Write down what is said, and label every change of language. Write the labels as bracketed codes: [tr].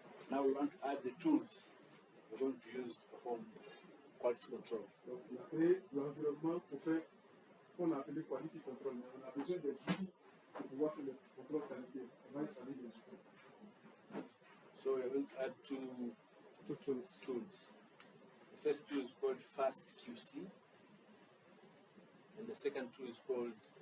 [en] Now we want to add the tools we're going to use to perform quality control. [fr] Donc, on a créé l'environnement pour faire ce qu'on a appelé quality control. Mais on a besoin des outils pour pouvoir faire le contrôle qualité. On va installer des outils. [en] So we're going to add two tools. The first tool is called Fast QC, and the second tool is called